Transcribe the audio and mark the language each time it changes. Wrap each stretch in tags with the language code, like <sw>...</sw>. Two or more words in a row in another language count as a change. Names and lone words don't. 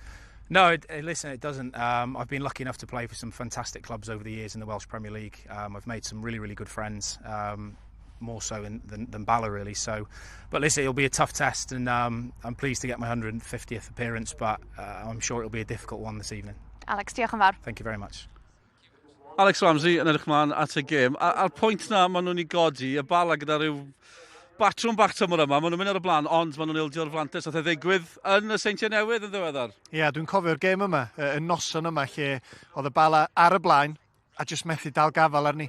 <en>No, listen, it doesn't. I've been lucky enough to play for some fantastic clubs over the years in the Welsh Premier League. I've made some really, really good friends, more so than Bala, really. So, but listen, it'll be a tough test, and I'm pleased to get my 150th appearance, but I'm sure it'll be a difficult one this evening.</en> <cy>Alex, diolch yn fawr.</cy> <en>Thank you very much.</en> <cy>Alex Ramsey yn edrych mlaen at y gêm. A'r pwynt na maen nhw'n ei godi, y Bala gyda rhyw batrwm bach tymor yma, maen nhw'n mynd ar y blaen, ond maen nhw'n ildio'r flantes oedd e ddigwydd yn y Seintiau Newydd yn ddiweddar. Ie, dwi'n cofio'r gêm yma, y noson yma, lle oedd y Bala ar y blaen a jyst methu dal gafal arni.</cy>